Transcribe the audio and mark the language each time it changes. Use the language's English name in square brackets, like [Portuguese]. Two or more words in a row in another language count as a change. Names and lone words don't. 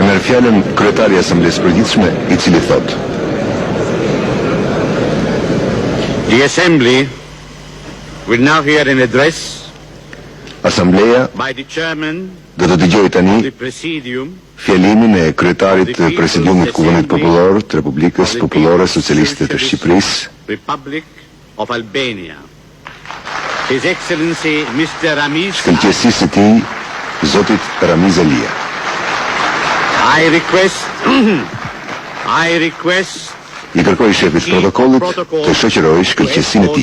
[Albanian] fjalën kryetari i Asamblesë së Përditshme, i cili thotë: [English] The Assembly will now hear an address [Albanian] Asambleja [English] by the chairman [Albanian] do të dëgjojë tani [English] of the Presidium [Albanian] fjalimin e kryetarit të Presidiumit të Kuvendit Popullor të Republikës Popullore Socialiste të Shqipërisë, [English] Republic of Albania. His Excellency Mr. Ramiz, [Albanian] shkëlqësisë së tij, Zotit Ramiz Alia. [English] I request [Albanian] I kërkoj shefit protokollit të shoqërojë shkëlqësinë e tij.